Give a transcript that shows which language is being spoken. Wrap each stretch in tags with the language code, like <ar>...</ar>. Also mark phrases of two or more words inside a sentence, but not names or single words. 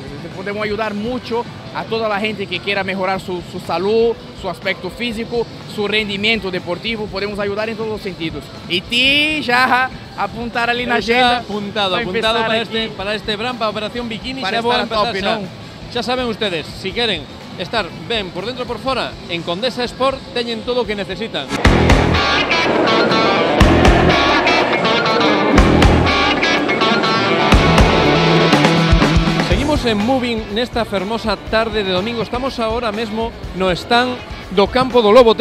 <es>Podemos ayudar mucho a toda la gente que quiera mejorar su salud, su aspecto físico, su rendimiento deportivo. Podemos ayudar en todos los sentidos. Y ti ya apuntar</es> <gl>ali na agenda.</gl> <es>Apuntado para este Brampa Operación Bikini. Para estar a tope, ¿no? Ya saben ustedes, si quieren estar ben</es> <gl>por dentro por fora, en Condesa Sport teñen todo o que necesitan. Seguimos en Moving nesta fermosa tarde de domingo. Estamos ahora mesmo no stand do Campo do Lobo.</gl>